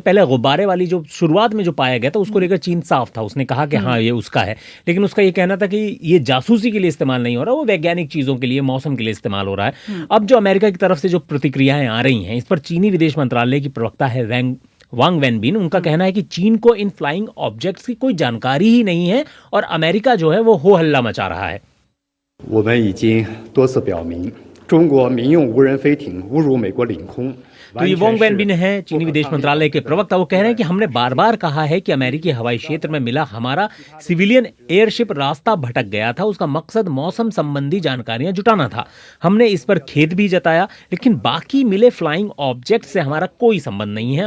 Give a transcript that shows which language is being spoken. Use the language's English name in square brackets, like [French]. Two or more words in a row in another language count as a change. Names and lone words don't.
[Hindi] पहले गुब्बारे वाली जो शुरुआत में जो पाया गया था उसको लेकर चीन साफ था, उसने कहा कि हाँ ये उसका है, लेकिन उसका ये कहना था कि ये जासूसी के लिए इस्तेमाल नहीं हो रहा, वो वैज्ञानिक चीजों के लिए, मौसम के लिए इस्तेमाल हो रहा है। अब जो अमेरिका की तरफ से जो प्रतिक्रियाएं आ रही हैं इस पर चीनी विदेश मंत्रालय की प्रवक्ता है वांग वेनबिन, उनका कहना है कि चीन को इन [English] flying objects [Hindi] की कोई जानकारी ही नहीं है और अमेरिका जो है वो हो हल्ला मचा रहा है। [Chinese] 我们已经多次表明，中国民用无人飞艇误入美国领空。 [Hindi] तो ये वोंग वेनबिन है, चीनी विदेश मंत्रालय के प्रवक्ता। वो कह रहे हैं कि हमने बार बार कहा है कि अमेरिकी हवाई क्षेत्र में मिला हमारा [English] civilian airship [Hindi] रास्ता भटक गया था। उसका मकसद मौसम संबंधी जानकारियां जुटाना था। हमने इस पर खेद भी जताया, लेकिन बाकी मिले [English] flying object [Hindi] से हमारा कोई संबंध नहीं है।